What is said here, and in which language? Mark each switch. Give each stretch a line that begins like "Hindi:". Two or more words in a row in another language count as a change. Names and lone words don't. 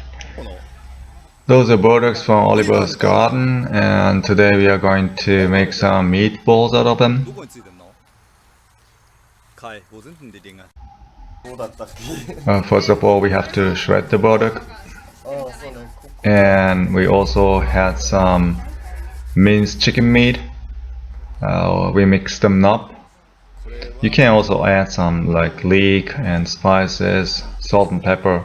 English: Those are Burdocks from Oliver's garden, and today we are going to make some meatballs out of them.
Japanese: どこについてんの
German: Kai, wo sind denn die Dinger?
English: First of all, we have to shred the burdock, and we also had some minced chicken meat. We mixed them up. You can also add some like leek and spices, salt and pepper.